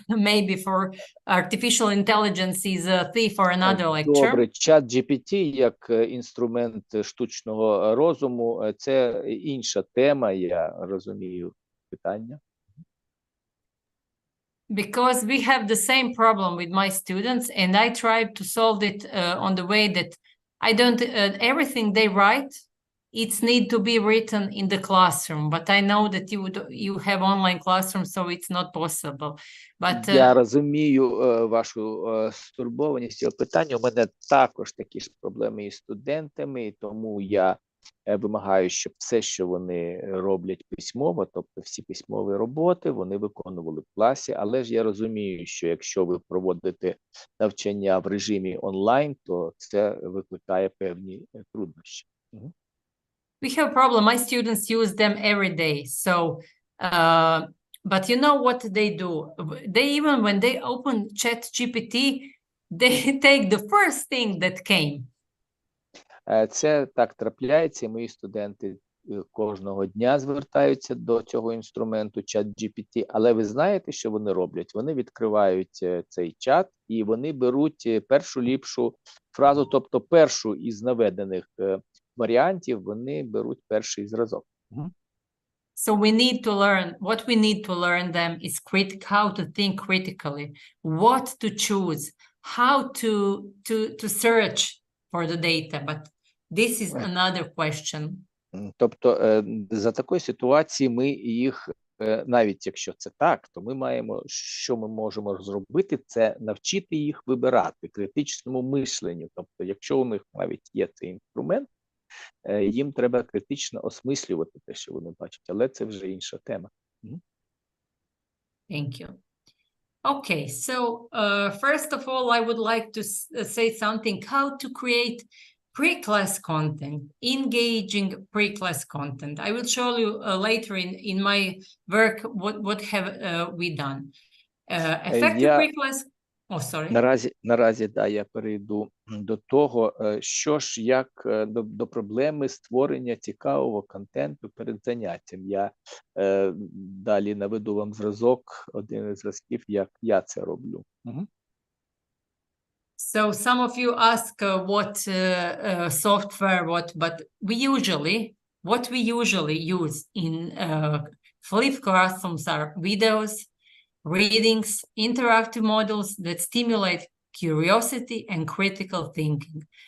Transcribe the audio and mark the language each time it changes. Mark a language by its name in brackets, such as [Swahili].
[English] Maybe for artificial intelligence is a theme for another lecture. [Ukrainian] Добре, ChatGPT як інструмент штучного розуму – це інша тема, я розумію питання. [English] Because we have the same problem with my students, and I try to solve it on the way that I don't, everything they write, it's need to be written in the classroom, but I know that you have online classroom, so it's not possible. But [Ukrainian] я розумію вашу стурбованість цього питання. У мене також такі ж проблеми із студентами, і тому я вимагаю, щоб все, що вони роблять письмово, тобто всі письмові роботи, вони виконували в класі. Але ж я розумію, що якщо ви проводите навчання в режимі онлайн, то це викликає певні труднощі. [English] We have a problem. My students use them every day. So, but you know what they do? They even when they open ChatGPT, they take the first thing that came. [Ukrainian] Це так трапляється, і мої студенти кожного дня звертаються до цього інструменту ChatGPT, але ви знаєте, що вони роблять? Вони відкривають цей чат і вони беруть першу ліпшу фразу, тобто першу із наведених варіантів, вони беруть перший зразок. [English] So we need to learn, what we need to learn them is how to think critically, what to choose, how to search for the data, but this is another question. [Ukrainian] Тобто за такої ситуації ми їх, навіть якщо це так, то ми маємо, що ми можемо зробити, це навчити їх вибирати, критичному мисленню. Тобто, якщо у них навіть є цей інструмент, їм треба критично осмислювати те, що вони бачать, але це вже інша тема. [English] Thank you. Okay, so first of all, I would like to say something, how to create pre-class content, engaging pre-class content. I will show you later in my work what have we done. Effective pre-class. Oh, sorry. [Ukrainian] Наразі, да, я перейду до того, що ж, як до проблеми створення цікавого контенту перед заняттям. Я далі наведу вам зразок, один із зразків, як я це роблю. [English] So some of you ask what software, but what we usually use in flipped classrooms are videos, readings, interactive models that stimulate curiosity and critical thinking.